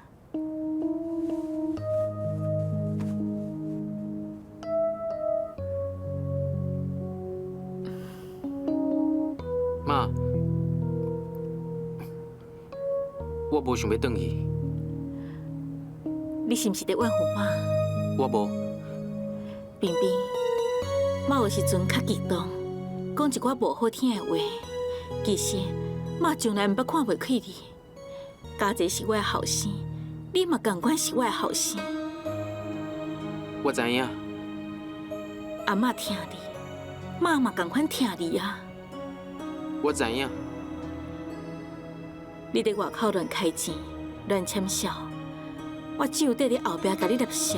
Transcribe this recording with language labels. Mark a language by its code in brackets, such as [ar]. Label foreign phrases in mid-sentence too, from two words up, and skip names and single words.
[nan] 妈，我无想要转去。你是毋是在怨恨妈？我无。冰冰，妈有时阵较激动，讲一寡无好听的话。其实，妈从来毋捌看袂起你。家姐是我的后生，你嘛同款是我的后生。我知影。阿嬷疼你，妈嘛同款疼你啊。我知影。你伫外口乱开钱、乱签销，我只有伫你后壁甲你立笑。